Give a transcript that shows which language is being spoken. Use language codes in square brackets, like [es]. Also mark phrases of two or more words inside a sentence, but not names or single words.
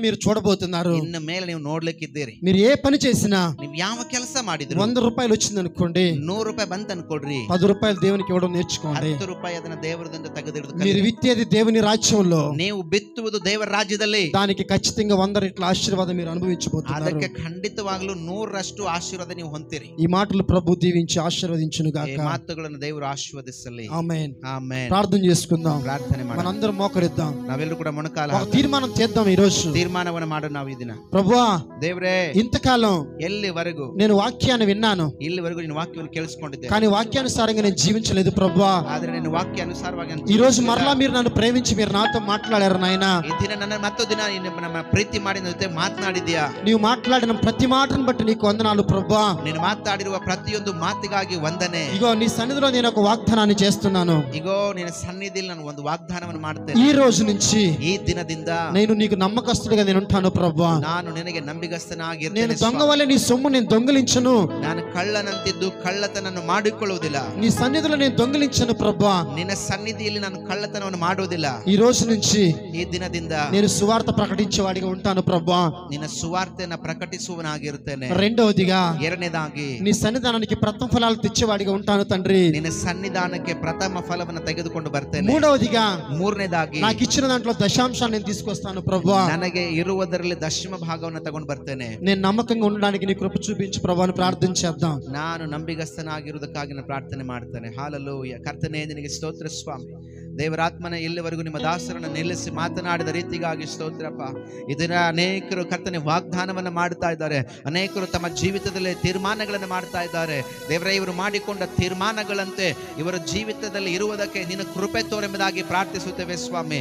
[te] మీరు చూడబోతున్నారు. [kn] ಇನ್ನು ಮೇಲೆ ನೀವು ನೋಡ್ಲಿಕ್ಕಿದ್ದೀರಿ. [te] మీరు ఏ పని చేసినా, [kn] ನೀವು ಯಾವ ಕೆಲಸ ಮಾಡಿದ್ರು, [te] 100 రూపాయలు వచ్చింది అనుకోండి, [kn] 100 ರೂಪಾಯಿ ಬಂತ ಅನ್ಕೊಡ್ರಿ, [te] 10 రూపాయలు దేవునికి ఇవ్వడం నేర్చుకోండి. [kn] 10 ರೂಪಾಯಿ ಅದನ್ನ ದೇವರದಿಂದ ತೆಗೆದಿಡುದು. [te] మీరు విత్తేది దేవుని రాజ్యంలో, [kn] ನೀವು ಬಿತ್ತುವುದು ದೇವರ ರಾಜ್ಯದಲ್ಲಿ. [te] దానికి ఖచ్చితంగా 100 రెట్ల ఆశీర్వాదం మీరు అనుభవించబోతున్నారు. [kn] ಅದಕ್ಕೆ ಖಂಡಿತವಾಗ್ಲೂ 100ರಷ್ಟು ಆಶೀರ್ವಾದ ನೀವು ಹೊಂದಿರಿ. [te] ఈ మాటలు ప్రభు దీవించి ఆశీర్వదించును గాక. [kn] ಈ ಮಾತುಗಳನ್ನು ದೇವರು ಆಶೀರ್ವದಿಸಲಿ. [te] ఆమేన్. [kn] ಆಮೆನ್. [te] ప్రార్థన చేసుకుందాం, [kn] ಪ್ರಾರ್ಥನೆ ಮಾಡೋಣ. [te] మనందరం మోకరిద్దాం, [kn] ನಾವೆಲ್ಲರೂ ಕೂಡ ಮೊಣಕಾಲ [te] ఒక తీర్మానం చేద్దాం. ఈ రోజు [kn] ತೀರ್ಮಾನವನ್ನು ಮಾಡೋಣ. ನಾವು ಈ ದಿನ, [te] ప్రభువా, [kn] ದೇವರೇ, [te] ఇంతకాలం [kn] ಎಲ್ಲಿವರೆಗೂ [te] నేను వాక్యాన్ని విన్నాను, [kn] ಇಲ್ಲಿವರೆಗೂ ನಿನ್ನ ವಾಕ್ಯವನ್ನು ಕೇಳಿಸಿಕೊಂಡಿದ್ದೆ, [te] కానీ వాక్యానుసారంగా నేను జీవించలేదు ప్రభువా. [kn] ಆದ್ರೆ ನಿನ್ನ ವಾಕ್ಯ ಅನುಸಾರವಾಗಿ [te] ఈ రోజు మరలా మీరు నన్ను ప్రేమించి మీరు నాతో మాట్లాడారు నాయనా. [kn] ಈ ದಿನ ನನ್ನ ಮತ್ತೊಂದು ದಿನ ನಮ್ಮ ಪ್ರೀತಿ ಮಾಡಿ ನನ್ನ ಜೊತೆ ಮಾತನಾಡಿದ್ಯಾ. [te] నీవు మాట్లాడిన ప్రతి మాటను బట్టి నీకు వందనాలు ప్రభువా. [kn] ನೀನು ಮಾತಾಡಿರುವ ಪ್ರತಿಯೊಂದು ಮಾತಿಗಾಗಿ ವಂದನೆ. [te] ఇగో నీ సన్నిధిలో నేను ఒక వాగ్దానాన్ని చేస్తున్నాను. [kn] ಇಗೋ ನಿನ್ನ ಸನ್ನಿಧಿಯಲ್ಲಿ ನಾನು ಒಂದು ವಾಗ್ದಾನವನ್ನು ಮಾಡ್ತೇನೆ. [te] ఈ రోజు నుంచి, [kn] ಈ ದಿನದಿಂದ [te] నేను నీకు నమ్మకస్తుడిగా నేను ఉంటాను ప్రభువా. [kn] ನಾನು ನಿನಗೆ ನಂಬಿಗಸ್ತನಾಗಿರ್ತೇನೆ. [te] నేను దొంగ వలె నీ సొమ్ము నేను దొంగిలించను. [kn] ನಾನು ಕಳ್ಳನಂತಿದ್ದು ಕಳ್ಳತನನ್ನು ಮಾಡಿಕೊಳ್ಳುವುದಿಲ್ಲ. [te] నీ సన్నిధిలో నేను దొంగిలించను ప్రభువా. [kn] ನಿನ್ನ ಸನ್ನಿಧಿಯಲ್ಲಿ ನಾನು ಕಳ್ಳತನವನ್ನು ಮಾಡುವುದಿಲ್ಲ. [te] ఈ రోజు నుంచి [kn] ಈ ದಿನದಿಂದ [te] నేను సువార్త ప్రకటించేవాడిగా ఉంటాను ప్రభువా. [kn] ನಿನ್ನ ಸುವಾರ್ತೆಯನ್ನು ಪ್ರಕಟಿಸುವನಾಗಿರುತ್ತೇನೆ. [te] రెండవదిగా, [kn] ಎರಡನೇದಾಗಿ [te] నీ సన్నిధానానికి ప్రథమ ఫలాలు తెచ్చేవాడిగా ఉంటాను తండ్రి. [kn] ನಿನ್ನ ಸನ್ನಿಧಾನಕ್ಕೆ ಪ್ರಥಮ ಫಲವನ್ನು ತೆಗೆದುಕೊಂಡು ಬರ್ತೇನೆ. [te] మూడవదిగా, [kn] ಮೂರನೇದಾಗಿ [te] నాకు ఇచ్చిన దాంట్లో దశాంశాన్ని నేను తీసుకొస్తాను ప్రభువా. [kn] ನನಗೆ ಇರುವುದರಲ್ಲಿ ದಶಮ ಭಾಗವನ್ನು ತಗೊಂಡು ಬರ್ತೇನೆ. [te] నేను నమ్మకంగా ఉండడానికి నీ కృప చూపించు ప్రభువాని ప్రార్థన చేద్దాం. [kn] ನಾನು ನಂಬಿಗಸ್ತನಾಗಿರುವುದಕ್ಕಾಗಿ ನಾನು ಪ್ರಾರ್ಥನೆ ಮಾಡ್ತೇನೆ. ಹಾಲೆಲೂಯ. ಕರ್ತನೇ, ನಿನಗೆ ಸ್ತೋತ್ರ ಸ್ವಾಮಿ. ದೇವರಾತ್ಮನ ಇಲ್ಲಿವರೆಗೂ ನಿಮ್ಮ ದಾಸರನ್ನು ನಿಲ್ಲಿಸಿ ಮಾತನಾಡಿದ ರೀತಿಗಾಗಿ ಸ್ತೋತ್ರಪ್ಪ. ಇದರ ಅನೇಕರು ಕರ್ತನೆ ವಾಗ್ದಾನವನ್ನು ಮಾಡ್ತಾ ಇದ್ದಾರೆ. ಅನೇಕರು ತಮ್ಮ ಜೀವಿತದಲ್ಲಿ ತೀರ್ಮಾನಗಳನ್ನು ಮಾಡ್ತಾ ಇದ್ದಾರೆ. ದೇವರೇ, ಇವರು ಮಾಡಿಕೊಂಡ ತೀರ್ಮಾನಗಳಂತೆ ಇವರ ಜೀವಿತದಲ್ಲಿ ಇರುವುದಕ್ಕೆ ನಿನ್ನ ಕೃಪೆ ತೋರೆಂಬುದಾಗಿ ಪ್ರಾರ್ಥಿಸುತ್ತೇವೆ ಸ್ವಾಮಿ.